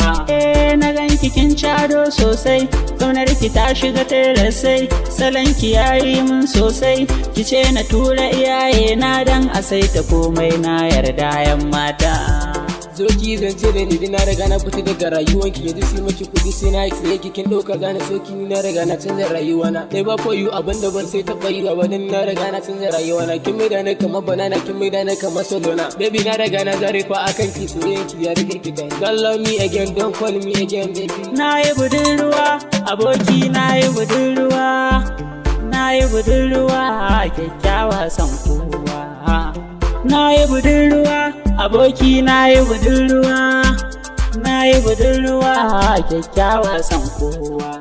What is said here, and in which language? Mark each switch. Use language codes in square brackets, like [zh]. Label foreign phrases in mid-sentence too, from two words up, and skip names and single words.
[ha] Eh, na gan ki kin cado sosai, ƙaunar ki ta shiga tarasai, salon ki ya yi min sosai, ki ce na tura iyaye na dan a saita komai na yarda yan mata. Zo ki zance da ni, na riga na fita daga rayuwanki, yanzu sai maki kuɗi sai na siye ki, kin ɗauka gane soki, ni na riga na canza rayuwana. [en] Never for you, [ha] abin da ban sai taɓa yi ba, dan na riga na canza rayuwana. Kin maida ni kamar banana, kin maida ni kamar salona. Baby, na riga na zare fa akan ki, soyayyen ki ya rike ki kai. [en] Don't love me again, don't call me again, baby. [ha] Na yi budurwa, aboki na yi budurwa, na yi budurwa, kyakkyawa son kowa. Na yi budurwa, aboki na yi budurwa, na yi budurwa, kyakkyawa son kowa.